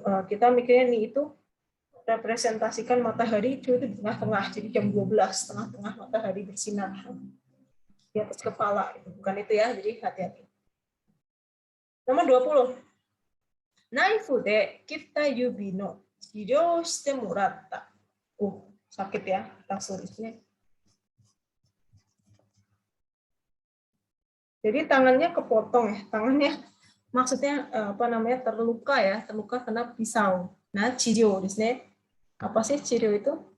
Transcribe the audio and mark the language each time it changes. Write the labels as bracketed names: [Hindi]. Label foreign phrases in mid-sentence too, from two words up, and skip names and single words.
[Indonesian] Kita mikirnya ni itu representasikan matahari itu di tengah-tengah. Jadi jam 12 tengah-tengah matahari bersinar di atas kepala. Bukan itu ya. Jadi hati-hati. Nomor 20. [Japanese] ナイフで切った指の治療してもらった. [Indonesian] Sakit ya, kasusnya. Jadi tangannya kepotong ya, tangannya maksudnya terluka ya, terluka kena pisau. Nah, chiryou di sini. Apa sih chiryou itu?